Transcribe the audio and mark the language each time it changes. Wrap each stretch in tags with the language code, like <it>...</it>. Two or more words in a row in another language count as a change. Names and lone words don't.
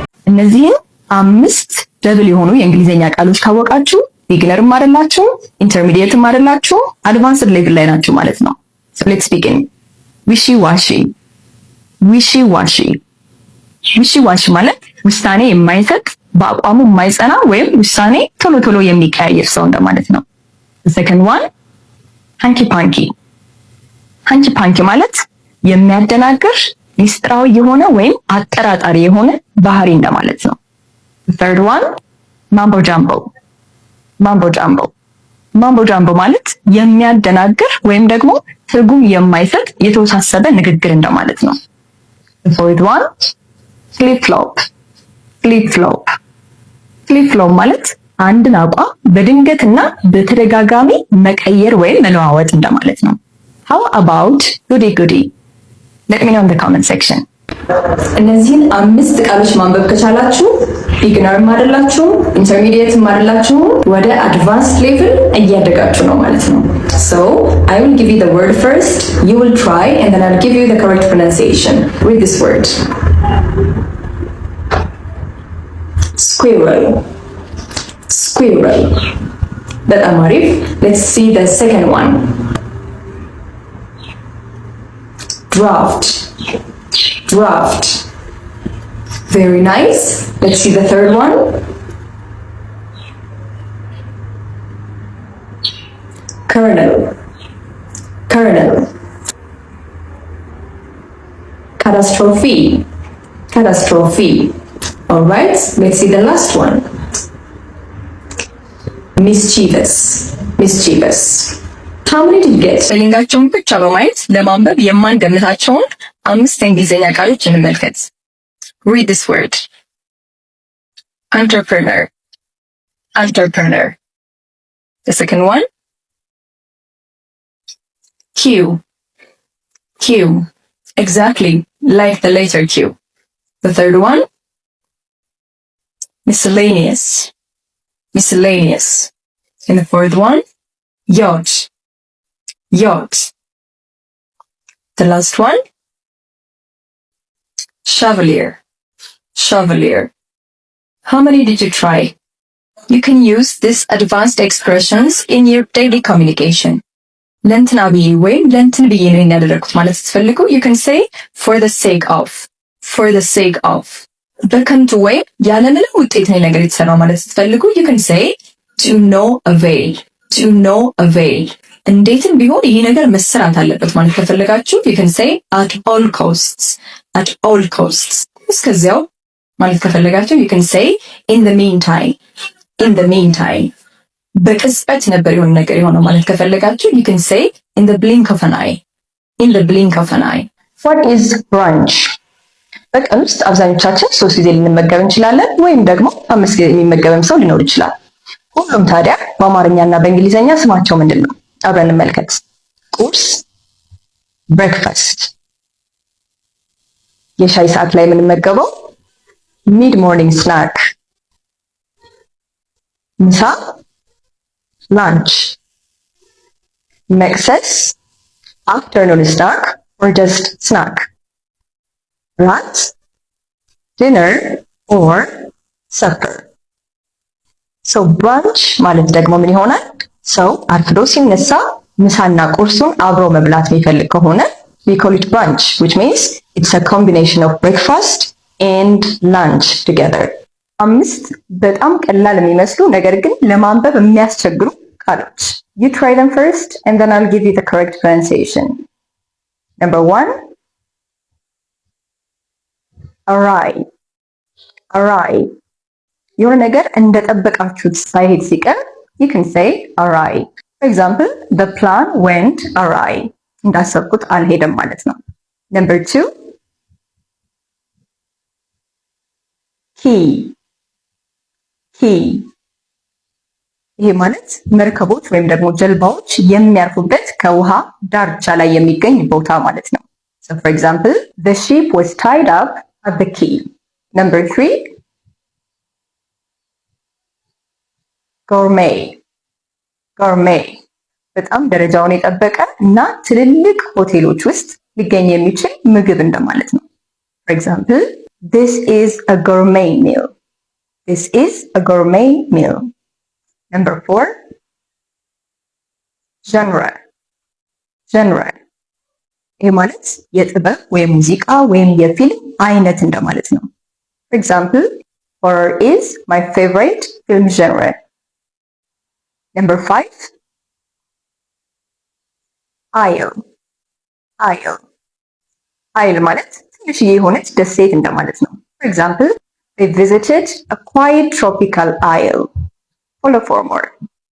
<am>እነዚህን 5 ደብል የሆኑ የእንግሊዘኛ ቃሎች ካወቃችሁ ቢግነርም አይደላችሁ፣ ኢንተርሚዲየትም አይደላችሁ፣</am> <en>advanced level</en> <am>ላይ ናችሁ ማለት ነው።</am> <en>So let's begin. wishy-washy wishy-washy wishy-washy</en> <am>ማለት ውሳኔ የማይሰጥ በአቋሙ የማይጸና ወይም ውሳኔ ቶሎ ቶሎ የሚቀያየር ሰው እንደማለት ነው።</am> <en>The second one hanky-panky hanky-panky</en> <am>ማለት የሚያደናግር ሚስጥራዊ የሆነ ወይም አጠራጣሪ የሆነ ባህሪ እንደማለት ነው።</am> <en>The third one mambo jumbo mambo jumbo</en> <am>ማለት የሚያደናግር ወይም ደግሞ ትርጉም የማይሰጥ የተወሳሰበ ንግግር እንደማለት ነው።</am> <en>The fourth one flip-flop</en> <am>ማለት አንድን አቋም በድንገትና በተደጋጋሚ መቀየር ወይም መለዋወጥ እንደማለት ነው።</am> <en>How about goody? Let me know in the comment section.</en> <am>እነዚህን 5 ቃሎች ማንበብ ከቻላችሁ ቢግነርም አይደላችሁ፣ ኢንተርሚዲየትም አይደላችሁ፣ ወደ</am> <en>advanced level</en> <am>እያደጋችሁ ነው ማለት ነው።</am> <en>So, I will give you the word first, you will try, and then I'll give you the correct pronunciation. Read this word. Squirrel.</en> <am>በጣም አሪፍ።</am> <en>Let's see the second one. Draft. Very nice. Let's see the third one. Kernel. Catastrophe. All right, let's see the last one. Mischievous. How many did you get?</en> <am>ስፔሊንጋቸውን ብቻ በማየት ለማንበብ የማንገምታቸውን 5 የእንግሊዝኛ ቃሎች እንመልከት።</am> <en>Read this word. Entrepreneur. The second one. Q. Exactly like the letter Q. The third one. Miscellaneous. And the fourth one. Yacht. The last one. Chevalier. How many did you try? You can use these advanced expressions in your daily communication.</en> <am>ለእንትና ብዬ ወይም ለእንትን ብዬ ነው ያደረኩት ማለት ስትፈልጉ</am> <en>you can say for the sake of</en> <am>በከንቱ ወይም ያለምንም ውጤት ነው ነገር የተሰራው ማለት ስትፈልጉ</am> <en>you can say to no avail</en> <am>እንዴትም ቢሆን ይሄ ነገር መሰራት አለበት ማለት ከፈለጋችሁ</am> <en>you can say at all costs</en> <am>እስከዚያው ማለት ከፈለጋችሁ</am> <en>you can say in the meantime</en> <am>በቅጽበት ነበር የሆነ ነገር የሆነው ማለት ከፈለጋችሁ</am> <en>you can say in the blink of an eye What is brunch?</en> <am>በቀን ውስጥ አብዛኞቻችን 3 ጊዜ ልንመገብ እንችላለን ወይም ደግሞ 5 ጊዜ የሚመገብም ሰው ሊኖር ይችላል። ሁሉም ታዲያ በአማርኛና በእንግሊዘኛ ስማቸው ምንድነው? አብረን እንመልከት። ቁርስ breakfast፣ የሻይ ሰዓት ላይ የምንመገበው</am> <en>mid morning snack፣</en> <am>ምሳ lunch፣ መክሰስ</am> <en>afternoon snack or just snack፣</en> <am>ራት</am> <en>dinner or supper። So brunch</en> <am>ማለት ደግሞ ምን ይሆናል? ሰው አርፍዶ ሲነሳ ምሳና ቁርሱን አብሮ መብላት የሚፈልግ ከሆነ</am> <en>we call it brunch, which means it's a combination of breakfast and lunch together.</en> <am>5 በጣም ቀላል የሚመስሉ ነገር ግን ለማንበብ የሚያስቸግሩ ቃሎች።</am> <en>You try them first and then I'll give you the correct pronunciation. Number 1, awry.</en> <am>የሆነ ነገር እንደጠበቃችሁት ሳይሄድ ሲቀር</am> <en>you can say awry. For example, the plan went awry.</en> <am>እንዳሰብኩት አልሄደም ማለት ነው።</am> <en>Number 2, key.</en> <am>ይሄ ማለት መርከቦች ወይም ደግሞ ጀልባዎች የሚያርፉበት ከውሃ ዳርቻ ላይ የሚገኝ ቦታ ማለት ነው።</am> <en>So for example, the ship was tied up at the quay. Number 3, gourmet.</en> <am>በጣም ደረጃውን የጠበቀ እና ትልልቅ ሆቴሎች ውስጥ ሊገኝ የሚችል ምግብ እንደማለት ነው።</am> <en>For example, This is a gourmet meal. This is a gourmet meal. Number 4, genre. genre.</en> <am>ይህ ማለት የጥበብ ወይም ሙዚቃ ወይም የፊልም አይነት እንደማለት ነው።</am> <en>For example, horror is my favorite film genre. Number 5, isle. isle. isle</en> <am>ማለት ትንሽዬ የሆነች ደሴት እንደማለት ነው።</am> <en>For example, they visited a quiet tropical isle. Follow for more.</en>